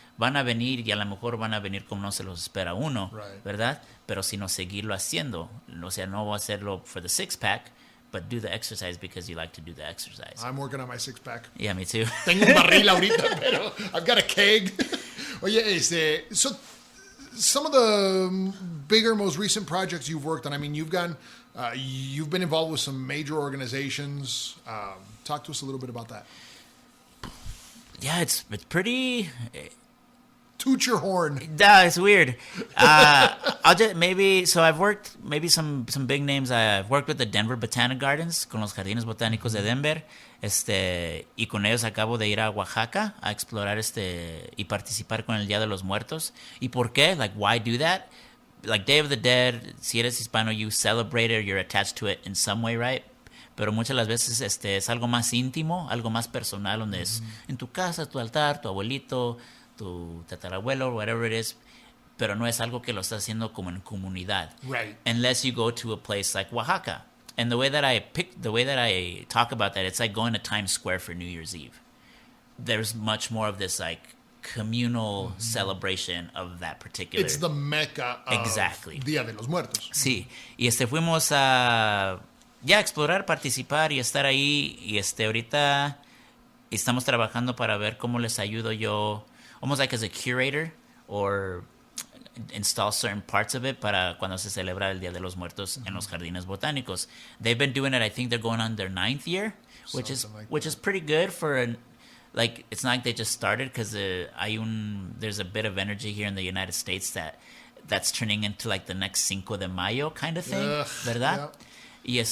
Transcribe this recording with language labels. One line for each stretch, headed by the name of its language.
Spanish: van a venir y a lo mejor van a venir como no se los espera uno,
English: Right.
Spanish: ¿verdad? Pero sino seguirlo haciendo. O sea, no hacerlo
English: for the six-pack, but do the exercise because you like to do the exercise. I'm working on my six-pack. Yeah, me too.
Spanish: Tengo un barril ahorita, pero
English: I've got a keg. Oye, so some of the bigger, most recent projects you've worked on, I mean, you've been involved with some major organizations. Talk to us a little bit about that. Yeah, it's pretty... Toot your horn. It's weird. I'll just so I've worked maybe some big names. I've worked with the Denver Botanic Gardens,
Spanish: con los jardines botánicos de Denver. Y con ellos acabo de ir a Oaxaca a explorar y participar con el Día de los Muertos. ¿Y por qué?
English: Like, why do that? Like Day of the Dead,
Spanish: si eres hispano,
English: you celebrate it or you're attached to it in some way, right?
Spanish: Pero muchas de las veces es algo más íntimo, algo más personal, donde es en tu casa, tu altar, tu abuelito, tu tatarabuelo,
English: whatever it is,
Spanish: pero no es algo que lo estás haciendo como en comunidad.
English: Right. Unless you go to a place like Oaxaca. And the way that I talk about that, it's like going to Times Square for New Year's Eve. There's much more of this like communal celebration of that particular. It's the mecca of Exactly.
Spanish: Día de los Muertos. Sí, y fuimos a explorar, participar y estar ahí, y ahorita estamos trabajando para ver cómo les ayudo yo,
English: almost like as a curator, or install certain parts of it
Spanish: para cuando se celebra el Día de los Muertos en los jardines botánicos.
English: They've been doing it, I think they're going on their 9th year, which is pretty good for like, it's not like they just started, because there's a bit of energy here in the United States that's turning into like the next Cinco de Mayo kind of thing, ¿verdad? Yeah.